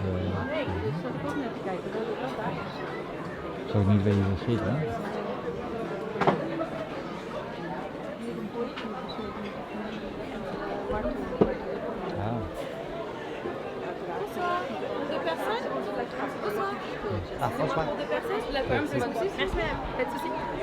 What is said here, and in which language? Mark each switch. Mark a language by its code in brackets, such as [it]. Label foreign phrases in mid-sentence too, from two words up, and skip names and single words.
[nl] Nee, dus dat komt net te kijken. Dat is dat daar. Ik zou niet weten waar zit, hè? Ah. [fr] Deux personnes. Bonsoir. Ah, François. Deux personnes. La pomme, c'est pas de soucis. Merci madame. Pas de soucis.